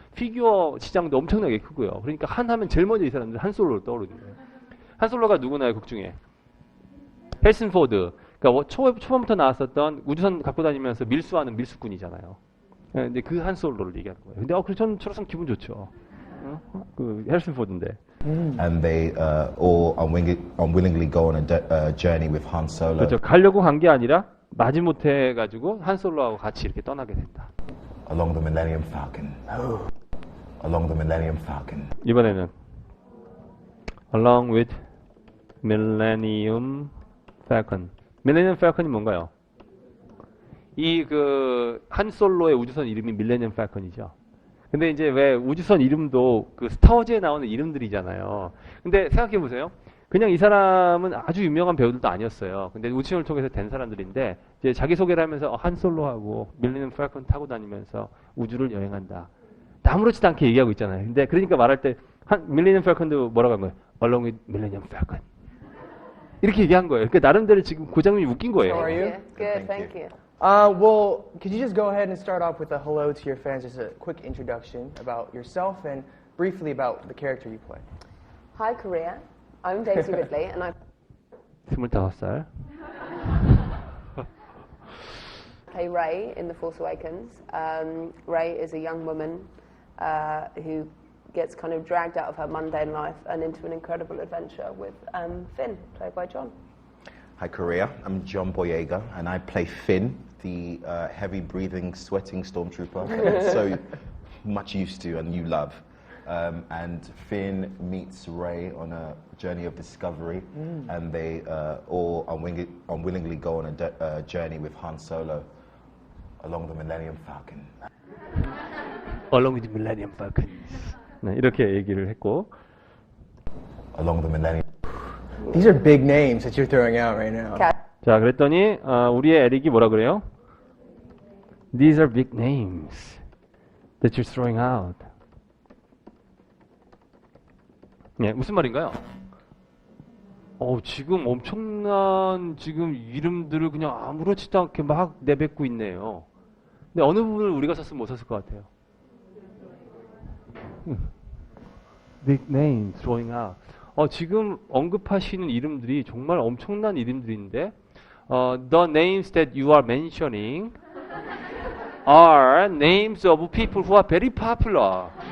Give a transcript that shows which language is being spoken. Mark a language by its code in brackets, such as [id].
[ko] 피규어 시장도 엄청나게 크고요. 그러니까 한 하면 제일 먼저 이 사람들 한 솔로를 떠오르는 거예요. 한 솔로가 누구나요? 극 중에 해리슨 포드. 그러니까 초반부터 나왔었던 우주선 갖고 다니면서 밀수하는 밀수꾼이잖아요. 근데 그 한 솔로를 얘기하는 거예요. 근데 그래서 저는 저로선 기분 좋죠. 그 해리슨 포드인데. [en] And they all unwillingly go on a journey with Han Solo. [ko] 그렇죠. 가려고 간 게 아니라 마지못해 해가지고 한 솔로하고 같이 이렇게 떠나게 된다. [en] Along the Millennium Falcon. Along the Millennium Falcon. [ko] 이번에는 [en] Along with Millennium Falcon. [ko] Millennium Falcon이 뭔가요? 이 그 한 솔로의 우주선 이름이 Millennium Falcon이죠. 근데 이제 왜 우주선 이름도 그 스타워즈에 나오는 이름들이잖아요. 근데 생각해 보세요. 그냥 이 사람은 아주 유명한 배우들도 아니었어요. 근데 우주선을 통해서 된 사람들인데 이제 자기 소개를 하면서 한 솔로하고 밀레니엄 팔컨 타고 다니면서 우주를 여행한다. 아무렇지도 않게 얘기하고 있잖아요. 근데 그러니까 말할 때 밀레니엄 팔컨도 뭐라고 한 거예요? [en] Along with Millennium Falcon. [ko] 이렇게 얘기한 거예요. 그러니까 나름대로 지금 그 장면이 웃긴 거예요. [en] How are you? Good, thank you. Well, could you just go ahead and start off with a hello to your fans, just a quick introduction about yourself and briefly about the character you play. Hi, Korea. I'm Daisy Ridley, and I [ko] 25살. [en] play Rey in The Force Awakens. Rey is a young woman who gets kind of dragged out of her mundane life and into an incredible adventure with Finn, played by John. Hi Korea, I'm John Boyega and I play Finn, the heavy breathing, sweating stormtrooper. So much used to and you love. And Finn meets Rey on a journey of discovery, and they all unwillingly go on a journey with Han Solo along the Millennium Falcon. Along with Millennium Falcon. [ko] 네, 이렇게 얘기를 했고. [en] Along the Millennium. These are big names that you're throwing out right now. [ko] 자, 그랬더니 우리의 에릭이 뭐라 그래요? [en] These are big names that you're throwing out. [ko] 네, 무슨 말인가요? 지금 엄청난 지금 이름들을 그냥 아무렇지도 않게 막 내뱉고 있네요. 근데 어느 부분을 우리가 썼으면 못 썼을 것 같아요. [en] Big names throwing out. [ko] 지금 언급하시는 이름들이 정말 엄청난 이름들인데, [en] the names that you are mentioning are names of people who are very popular.